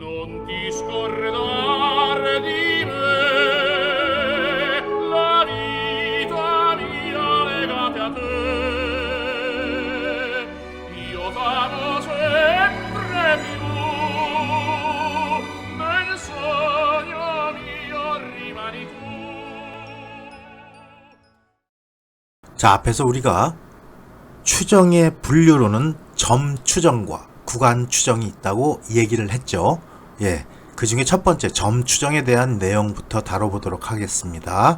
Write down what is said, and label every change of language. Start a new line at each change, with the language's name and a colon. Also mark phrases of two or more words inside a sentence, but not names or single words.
Italian: non discordar di me, la vita mia legate a te. Io t'amo sempre più, nel sogno mio rimani tu.
Korean: 자, 앞에서 우리가 추정의 분류로는 점 추정과 구간 추정이 있다고 얘기를 했죠. 그 중에 첫 번째 점 추정에 대한 내용부터 다뤄보도록 하겠습니다.